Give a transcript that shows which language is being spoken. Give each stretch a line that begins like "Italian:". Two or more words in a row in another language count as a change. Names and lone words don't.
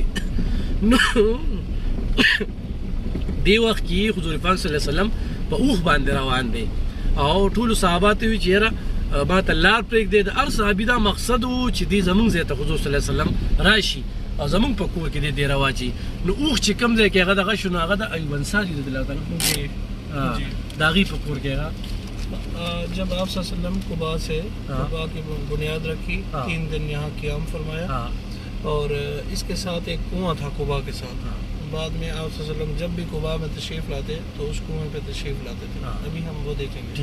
Pashto: نو دې وخت کې حضور پاک
Arabic: صلی الله علیه وسلم
Pashto: په اوښ باندې روان دی او ټولو صحابه ته وي چې یاره ما ته لار پرېږدې. د هر صحابي دا مقصد و چې دې زموږ ځای ته حضور
Arabic: صلی الله علیه وسلم
Pashto: راشي او زموږ په کور کې دې رواچي. نو اوښ چې کوم ځای کې هغه دغه شو نو هغه د ایوب انصاري
Arabic: رضی الله تعالی عنه
Pashto: د هغې په کور کې هغه
Urdu: جب آپ
Arabic: صلی اللہ علیہ وسلم
Urdu: قباء سے قباء کی بنیاد رکھی 3 دن یہاں قیام فرمایا اور اس کے ساتھ ایک کنواں تھا قباء کے ساتھ. بعد میں آپ
Arabic: صلی اللہ علیہ وسلم
Urdu: جب بھی قباء میں تشریف لاتے تو اس کنویں پہ تشریف لاتے تھے. ابھی ہم وہ دیکھیں گے.